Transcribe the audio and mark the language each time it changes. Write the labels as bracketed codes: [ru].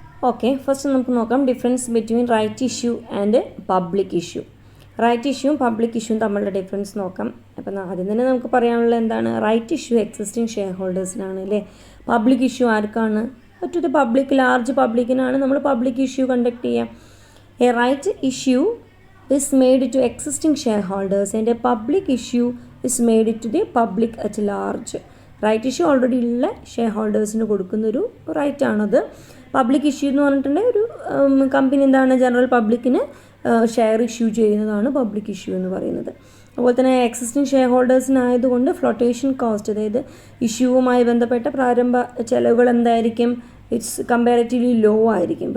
[en] okay, first [ml] നമുക്ക് നോക്കാം [en] Difference between right issue and public issue. [ml] Right ഇഷ്യൂവും public ഇഷ്യൂവും തമ്മിലുള്ള difference നോക്കാം. അപ്പം ആദ്യം തന്നെ നമുക്ക് പറയാനുള്ളത് എന്താണ്, റൈറ്റ് ഇഷ്യൂ എക്സിസ്റ്റിംഗ് ഷെയർ ഹോൾഡേഴ്സിനാണ് അല്ലേ. പബ്ലിക് ഇഷ്യൂ ആർക്കാണ്, [en] to the public, [ml] ലാർജ് പബ്ലിക്കിനാണ് നമ്മൾ പബ്ലിക് ഇഷ്യൂ കണ്ടക്ട് ചെയ്യുക. [en] A right issue is made to existing shareholders and a public issue is made to the public at large. [ml] Right issue already ഉള്ള share ഹോൾഡേഴ്സിന് കൊടുക്കുന്നൊരു right ആണത്. Public issue എന്ന് പറഞ്ഞിട്ടുണ്ടെങ്കിൽ ഒരു company എന്താണ് general പബ്ലിക്കിന് share issue ചെയ്യുന്നതാണ് പബ്ലിക് ഇഷ്യൂ എന്ന് പറയുന്നത്. അതുപോലെ തന്നെ എക്സിസ്റ്റിംഗ് ഷെയർ ഹോൾഡേഴ്സിനായതുകൊണ്ട് ഫ്ലോട്ടേഷൻ കോസ്റ്റ്, അതായത് ഇഷ്യൂവുമായി ബന്ധപ്പെട്ട പ്രാരംഭ ചെലവുകൾ എന്തായിരിക്കും, [en] it's comparatively low [ml] ആയിരിക്കും.